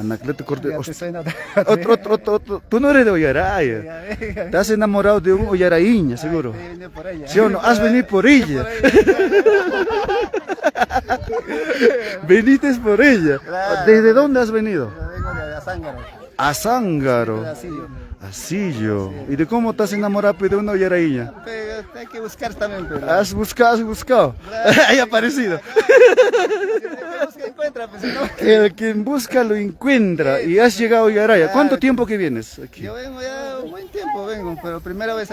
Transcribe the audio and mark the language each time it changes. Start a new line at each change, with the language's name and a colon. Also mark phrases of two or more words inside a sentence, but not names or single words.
Spanish: Anacleto Cortés. Ya te suena. Otro. Tú no eres de Ollaraya. Te has enamorado de un ollaraíña, seguro. Ay, vine por ella. ¿Sí o no? Has venido por ella. Viniste por ella. Claro. ¿Desde dónde has venido? Yo vengo de Azángaro. A Zángaro. Pedacillo. Asillo. ¿Y de cómo te has enamorado de una ollaraíña? Pero hay que buscar también, pero. Has buscado. Hay aparecido. Busca, encuentra, pues, si no. El quien busca lo encuentra. Y has llegado a Ollaraya. ¿Cuánto tiempo que vienes aquí? Yo vengo ya un buen tiempo, pero primera vez